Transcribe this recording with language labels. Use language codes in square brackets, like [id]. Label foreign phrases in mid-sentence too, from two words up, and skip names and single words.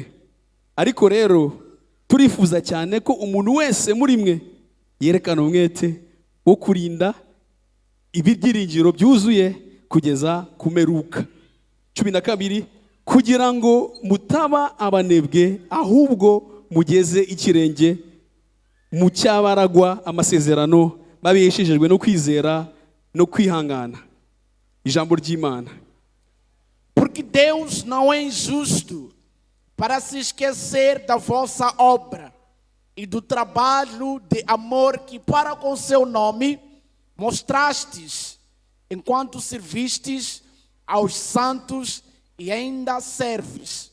[rw] Ariko rero turifuza cyane ko umuntu wese muri mwe yerekana umwete wo kurinda ibibyiringiro byuzuye kugeza kumeruka. 12. Kugira ngo mutaba abanebwe ahubwo mugeze ikirenge mu cyabaragwa amasezerano babeshejejwe no kwizera no kwihangana. Ijambo ry'Imana. [pt] Porque Deus não é injusto para se esquecer da vossa obra e do trabalho de amor que para com seu nome mostrastes enquanto servistes aos santos e ainda serves.